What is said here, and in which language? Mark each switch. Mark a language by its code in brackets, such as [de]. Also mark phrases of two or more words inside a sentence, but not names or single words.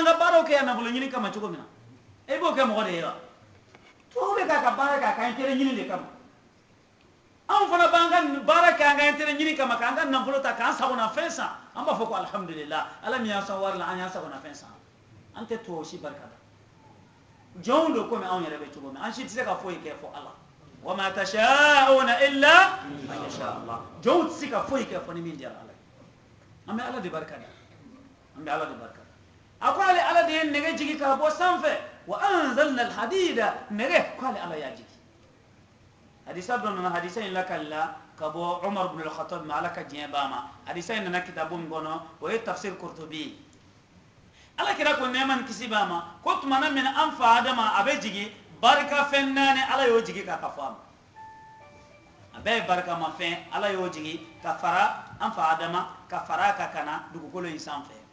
[bm] ka baaraw kɛ yan nafolo ɲini kama cogo min na e b'o kɛ mɔgɔ de ye wa tubabu bɛ k'a ka baara kɛ a ka intérêt ɲini de kama anw fana b'an ka baara kɛ an ka intérêt ɲini kama k'an ka nafolo ta k'an sagona fɛn san an b'a fɔ ko alhamdulillah ala min y'an sɔn wari la an y'an sagona fɛn san an tɛ tubabu si barika da jɔnw don komi anw yɛrɛ bɛ cogo min an si tɛ se ka foyi kɛ fɔ ala [ar] وما تشاءون إلا أن يشاء [bm] Allah jɔnw tɛ se ka foyi kɛ fɔ ni min diyara ala ye an bɛ ala de barika da an bɛ ala de barika da a ko ale ala de ye nɛgɛ jigi k'a bɔ sanfɛ [ar] وأنزلنا الحديد [bm] nɛgɛ ko ale ala y'a jigi hadisa dɔ nana hadisa in lakalila ka bɔ Umar ibn al-Khattab ma ala ka diɲɛ b'a ma hadisa in nana kitabu min kɔnɔ o ye tafsir Qurtubi ala kira ko nɛɛma ni kisi b'a ma ko tumana min an fa Adama a bɛ jigi barika fɛn naani ala y'o jigi k'a ka fɔ a ma a bɛɛ ye barikama fɛn ala y'o jigi ka fara an fa Adama ka fara ka kana dugukolo in sanfɛ